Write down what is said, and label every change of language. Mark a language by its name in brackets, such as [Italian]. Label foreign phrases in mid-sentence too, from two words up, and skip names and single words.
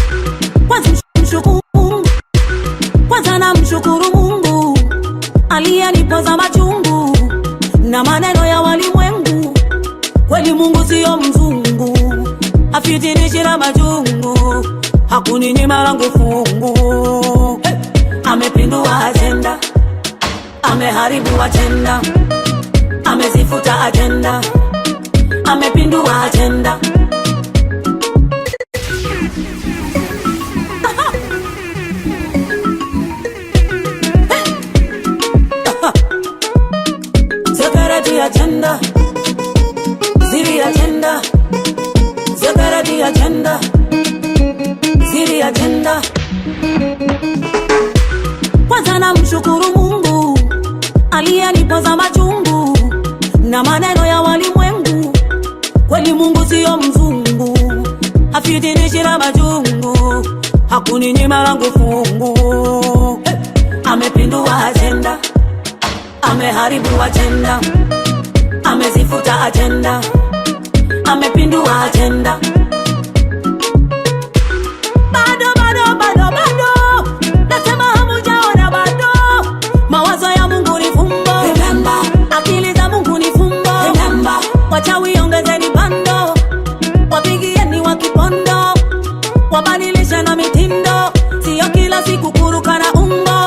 [Swahili] Kwanza mshukuru Mungu, kwanza namshukuru Mungu aliyenipoza machungu na maneno ya walimwengu. Kweli Mungu sio mzungu, afitinishi na majungu, hakuninyima langu fungu. Hey! Amepindua agenda, ameharibu agenda, amezifuta agenda, amepindua agenda. [English] Security agenda, ziri agenda, security agenda, ziri agenda. [Swahili] Kwanza namshukuru Mungu aliyenipoza machungu na maneno ya walimwengu. Kweli Mungu sio mzungu, afitinishi na majungu, hakuninyima langu fungu. Hey! Amepindua agenda, ameharibu agenda, amezifuta agenda, amepindua agenda. Wachawi ongezeni bando, wapigieni wakipondo, wabadilisha na mitindo, sio kila siku kuruka na umbo.